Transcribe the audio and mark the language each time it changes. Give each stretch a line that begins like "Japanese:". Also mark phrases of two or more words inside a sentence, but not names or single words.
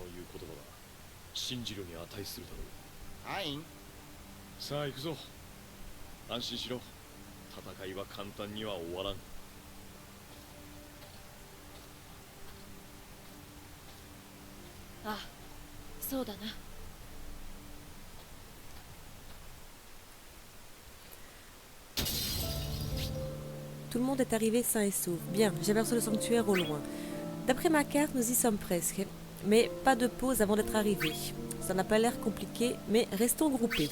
Japanese: 信じるに値するだろう。はいん。さあ行くぞ。安心しろ。戦いは簡単には終わらん。ああ、そうだな。
French: Tout le monde est arrivé sain et sauf. Bien, j'aperçois le sanctuaire au loin. D'après ma carte, nous y sommes presque. Mais pas de pause avant d'être arrivés. Ça n'a pas l'air compliqué, mais restons groupés.